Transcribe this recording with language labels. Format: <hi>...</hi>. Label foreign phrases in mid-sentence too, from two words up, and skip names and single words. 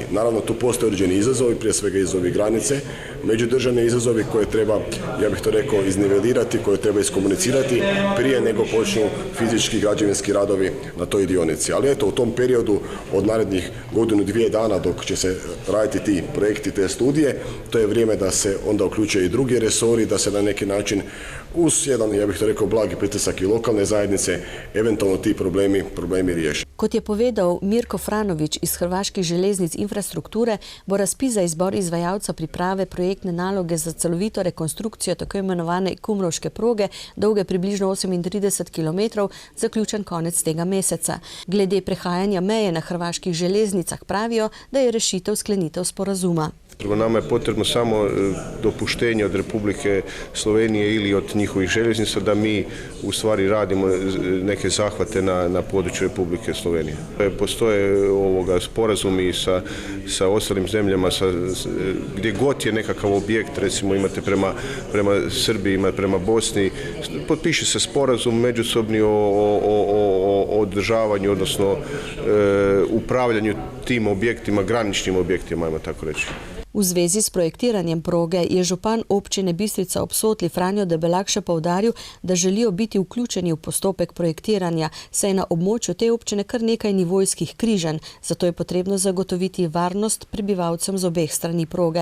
<hr>Naravno, tu postoje određeni izazovi, prije svega izazovi granice, međudržavni izazovi koje treba, ja bih to rekao, iznivelirati, koje treba iskomunicirati prije nego počnu fizički građevinski radovi na toj dionici. Ali eto, u tom periodu od narednih godinu, 2 dana dok će se raditi ti projekti, te studije, to je vrijeme da se onda uključe i drugi resori, da se na neki način uz jedan, ja bih to rekao, blagi pritisak i lokalne zajednice, eventualno ti problemi riješi.</hr> <sl>Kot je povedal Mirko Franović iz Hrvaških železnic infrastrukture, bo razpis za izbor izvajalca priprave projektne naloge za celovito rekonstrukcijo tako imenovane Kumrovške proge, dolge približno 38 km, zaključen konec tega meseca. Glede prehajanja meje na hrvaških železnicah pravijo, da je rešitev sklenitev sporazuma.</sl> <hr>Nama je potrebno samo dopuštenje od Republike Slovenije ili od njihovih željeznica da mi u stvari radimo neke zahvate na području Republike Slovenije. Postoje sporazumi sa ostalim zemljama, gdje god je nekakav objekt, recimo imate prema Srbiji, imate prema Bosni, potpiše se sporazum međusobni o održavanju, odnosno upravljanju tim objektima, graničnim objektima, ajmo tako reći.</hr> <sl>V zvezi s projektiranjem proge je župan občine Bistrica ob Sotli Franjo Debelak še poudaril, da želijo biti vključeni v postopek projektiranja, saj je na območju te občine kar nekaj nivojskih križanj, zato je potrebno zagotoviti varnost prebivalcem z obeh strani proge.</sl>